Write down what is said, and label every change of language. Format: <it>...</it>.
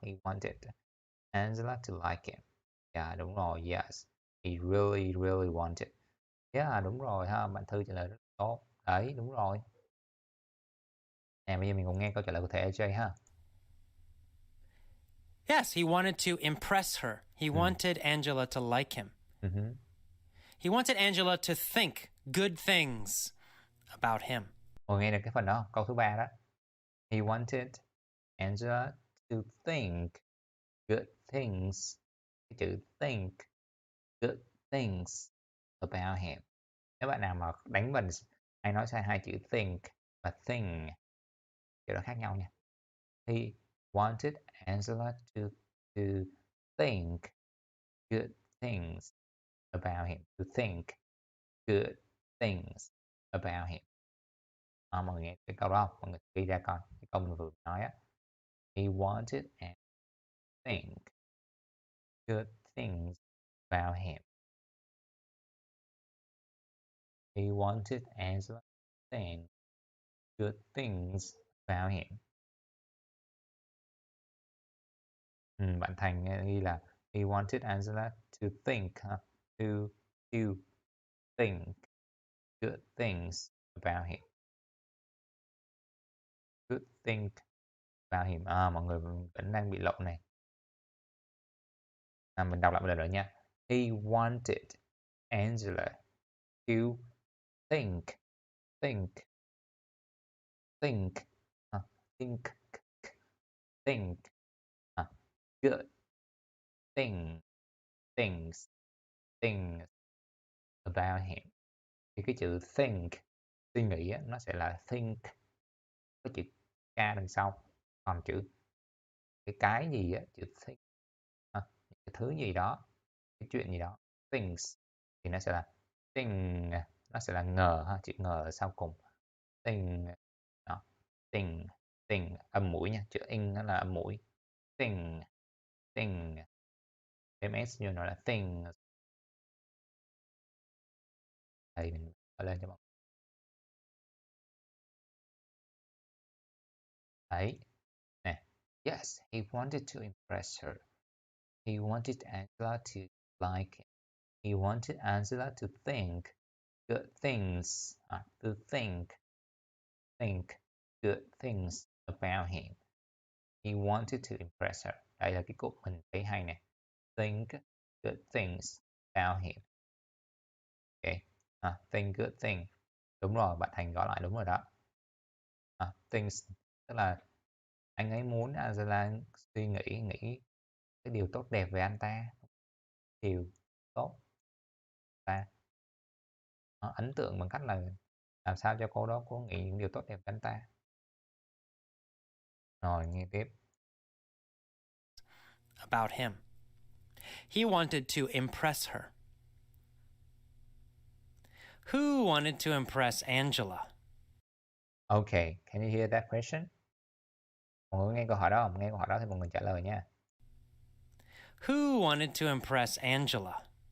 <en>He wanted Angela to like him. Yeah,</en> <vi>đúng rồi.</vi> <en>Yes, he really, really wanted.</en> <vi>Yeah, đúng rồi ha. Bạn Thư trả lời rất tốt. Đấy, đúng rồi. Nè, bây giờ mình cùng nghe câu trả lời của thầy AJ ha.</vi> <en>Yes, he wanted to impress her. He wanted Angela to like him. He wanted Angela to think good things about him.</en> <vi>Ồ, nghe được cái phần đó, câu thứ 3 đó. He wanted Angela to think good things. Cái chữ</vi> <en>think good things about him.</en> <vi>Nếu bạn nào mà đánh vần hay nói sai hai chữ think và thing, chữ đó khác nhau nha.</vi> <en>He wanted Angela to think good things about him. To think good things about him.</en> <vi>Mọi người nghe cái câu đó không? Mọi người ghi ra coi cái câu mình vừa nói á.</vi> <en>He wanted and think good things about him. He wanted Angela to think good things about him.</en> <vi>Bạn Thành ghi là</vi> <en>he wanted Angela to think to think good things about him. Good think about him.</en> <vi>Mọi người vẫn đang bị lộn này. Mình đọc lại một lần nữa nha.</vi> <en>He wanted Angela to think think think think think good things about him.</en> <vi>Thì cái chữ think, suy nghĩ á, nó sẽ là think, cái chữ k đằng sau. Còn chữ cái gì á, chữ think, cái thứ gì đó, cái chuyện gì đó, things thì nó sẽ là thing, nó sẽ là ngờ ha, chữ ngờ ở sau cùng. Thing đó, thing âm mũi nha, chữ in nó là âm mũi. Thing thêm s vô nó là thing. Đây mình lên cho mọi người. Đấy nè.</vi> <en>Yes, he wanted to impress her. He wanted Angela to like him. He wanted Angela to think good things, to think good things about him. He wanted to impress her.</en> <vi>Đây là cái cụm mình thấy hay nè.</vi> <en>Think good things about him. Ok, think good thing.</en> <vi>Đúng rồi, bạn Thành gõ lại đúng rồi đó. Things tức là anh ấy muốn Angela suy nghĩ cái điều tốt đẹp về anh ta, điều tốt ta, ấn tượng bằng cách là làm sao cho cô đó có nghĩ những điều tốt đẹp về anh ta. Rồi nghe tiếp.</vi> <en>About him. He wanted to impress her. Who wanted to impress Angela? Okay, can you hear that question?</en> <vi>Mọi người nghe câu hỏi đó không? Nghe câu hỏi đó thì mọi người trả lời nha.</vi> <en>Who wanted to impress Angela?</en>